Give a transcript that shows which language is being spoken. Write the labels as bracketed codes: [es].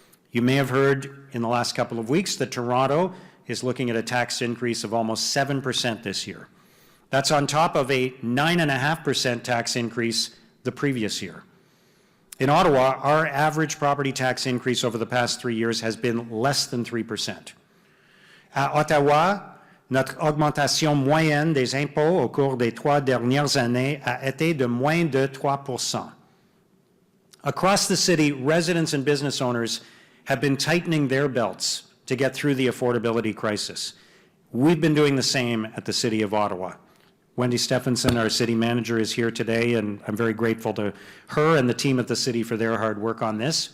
[en] You may have heard in the last couple of weeks that Toronto is looking at a tax increase of almost 7% this year. That's on top of a 9.5% tax increase the previous year. In Ottawa, our average property tax increase over the past 3 years has been less than 3%. [fr] À Ottawa, notre augmentation moyenne des impôts au cours des 3 dernières années a été de moins de 3%. [en] Across the city, residents and business owners have been tightening their belts to get through the affordability crisis. We've been doing the same at the City of Ottawa. Wendy Stephenson, our city manager, is here today, and I'm very grateful to her and the team at the city for their hard work on this.